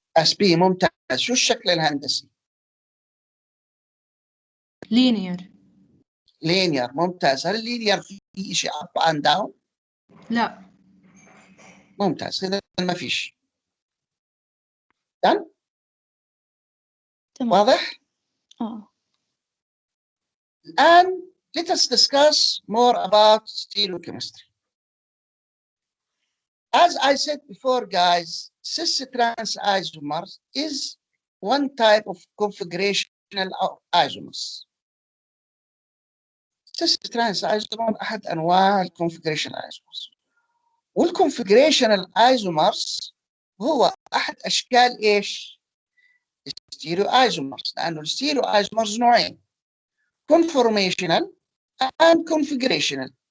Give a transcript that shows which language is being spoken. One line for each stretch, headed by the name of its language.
Arabic: SP ممتاز. شو الشكل الهندسي؟
English: linear.
Arabic: linear. ممتاز. هل linear في شيء
English: up and down؟
Arabic: لا. ممتاز. إذا ما فيش. done؟ تمام. واضح؟ الآن
English: let us discuss more about stereochemistry. As I said before, guys, cis-trans isomers is one type of configurational isomers.
Arabic: cis-trans isomer أحد أنواع الconfigurational isomers. والconfigurational isomers هو أحد أشكال إيش؟ stereo isomers. لأنه الستيريو isomers نوعين:
English: conformational and configurational.